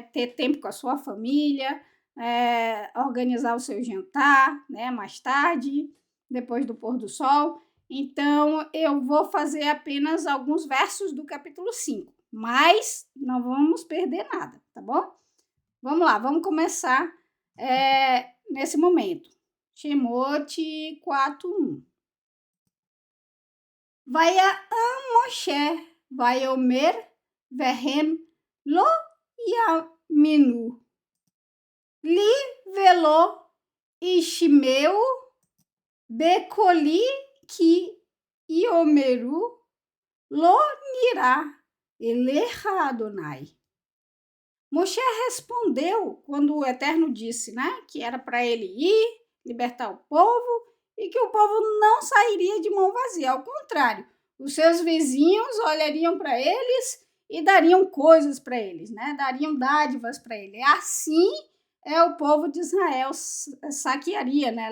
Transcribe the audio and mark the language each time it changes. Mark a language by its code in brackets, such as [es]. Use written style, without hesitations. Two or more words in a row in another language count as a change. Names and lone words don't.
[pt] Ter tempo com a sua família, organizar o seu jantar, né? Mais tarde, depois do pôr do sol. Então, eu vou fazer apenas alguns versos do capítulo 5, mas não vamos perder nada, tá bom? Vamos lá, vamos começar nesse momento. Shemot 4:1. [he] ויען משה, ויאמר והן לא יאמינו. לי ולא ישמעו בקלי כי יאמרו לא נראה אליך אדני. [pt] Moshe respondeu quando o Eterno disse, né, que era para ele ir, libertar o povo e que o povo não sairia de mão vazia. Ao contrário, os seus vizinhos olhariam para eles e dariam coisas para eles, né? Dariam dádivas para ele. Assim o povo de Israel saquearia, né?